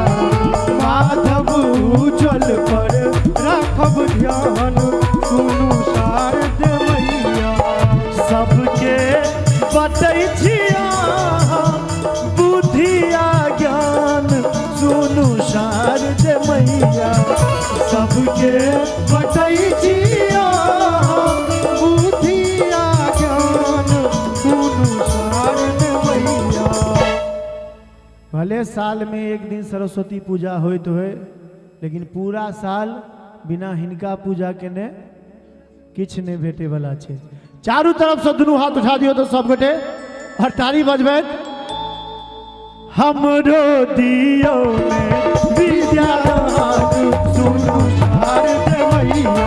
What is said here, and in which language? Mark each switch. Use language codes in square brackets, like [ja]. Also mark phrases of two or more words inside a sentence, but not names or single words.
[mai] माधव उज्जवल पर राखब ध्यान सुनु शारदे मैया सबके बतै छिया बुद्धि आ ज्ञान सुनु शारदे मैया सबके बतै छिया बुद्धि आ ज्ञान सुनु शारदे मैया। भले साल में एक दिन सरस्वती पूजा होइत होय लेकिन पूरा साल बिना हिनका पूजा केने किछ नहीं भेटे वाला छै। चारू तरफ से दुनू हाथ उठा दियो तो सब गोटे और ताली बजबैत हमरो दियो ने विद्या सुनु शारदे मैया